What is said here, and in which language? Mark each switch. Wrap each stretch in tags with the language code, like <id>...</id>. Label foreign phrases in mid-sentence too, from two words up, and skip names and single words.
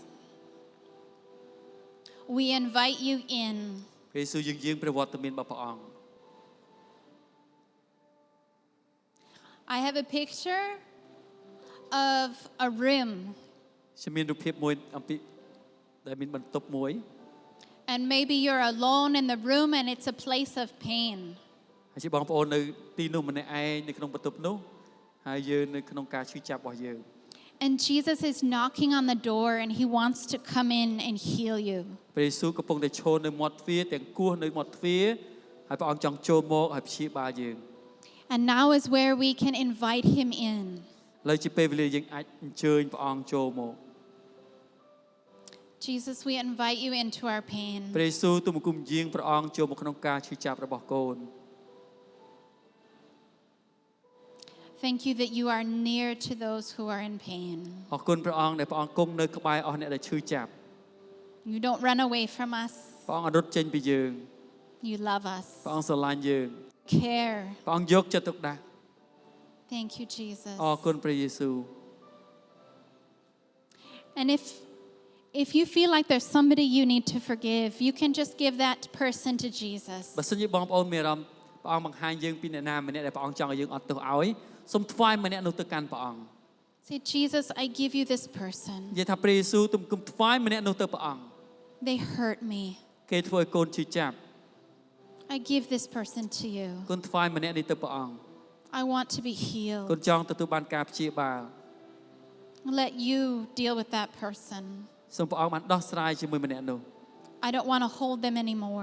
<en>We invite you in.</en> <km>ព្រះយេស៊ូវយើងយាងព្រះវត្តមានរបស់ព្រះអង្គ</km> <en>I have a picture of a room.</en> <km>ខ្ញុំមានរូបភាពមួយអំពីដែលមានបន្ទប់មួយ</km> <en>And maybe you're alone in the room and it's a place of pain.</en> <km>ហើយជាបងប្អូននៅទីនោះម្នាក់ឯងនៅក្នុងបន្ទប់នោះហើយយើងនៅក្នុងការឈឺចាប់របស់យើង</km> <en>And Jesus is knocking on the door and He wants to come in and heal you.</en> <km>ព្រះយេស៊ូវកំពុងតែឈរនៅមាត់ទ្វារទាំងគោះនៅមាត់ទ្វារហើយព្រះអង្គចង់ចូលមកហើយព្យាបាលយើង</km> <en>And now is where we can invite Him in.</en> <km>ឥឡូវជាពេលវេលាយើងអាចអញ្ជើញព្រះអង្គចូលមក</km> <en>Jesus, we invite you into our pain.</en> <km>ព្រះយេស៊ូវទូលបង្គំយាងព្រះអង្គចូលមកក្នុងការឈឺចាប់របស់កូន</km> <en>Thank you that you are near to those who are in pain.</en> <km>អរគុណព្រះអង្គដែលព្រះអង្គគង់នៅក្បែរអស់អ្នកដែលឈឺចាប់</km> <en>You don't run away from us.</en> <km>ព្រះអង្គអត់រត់ចេញពីយើង</km> <en>You love us.</en> <km>ព្រះអង្គស្រឡាញ់យើង</km> <en>Care.</en> <km>ព្រះអង្គយកចិត្តទុកដាក់</km> <en>Thank you, Jesus.</en> <km>អរគុណព្រះយេស៊ូវ</km> <en>And if you feel like there's somebody you need to forgive, you can just give that person to Jesus.</en> <km>បើសិនជាបងប្អូនមានអារម្មណ៍ព្រះអង្គបង្ហាញយើងពីអ្នកណាម្នាក់ដែលព្រះអង្គចង់ឲ្យយើងអត់ទោសឲ្យសូមថ្វាយម្នាក់នោះទៅកាន់ព្រះអង្គ</km> <en>Say, Jesus, I give you this person.</en> <km>និយាយថាព្រះយេស៊ូវទូលបង្គំថ្វាយម្នាក់នោះទៅព្រះអង្គ</km> <en>They hurt me.</en> <km>គេធ្វើឲ្យកូនឈឺចាប់</km> <en>I give this person to you.</en> <km>កូនថ្វាយម្នាក់នេះទៅព្រះអង្គ</km> <en>I want to be</en> <km>កូ</km> <en>healed.</en> <km>នចង់ទទួលបានការព្យាបាល</km> <en>Let you deal with that person.</en> <km>សូមព្រះអង្គបានដោះស្រាយជាមួយម្នាក់នោះ</km> <en>I don't want to hold them anymore.</en>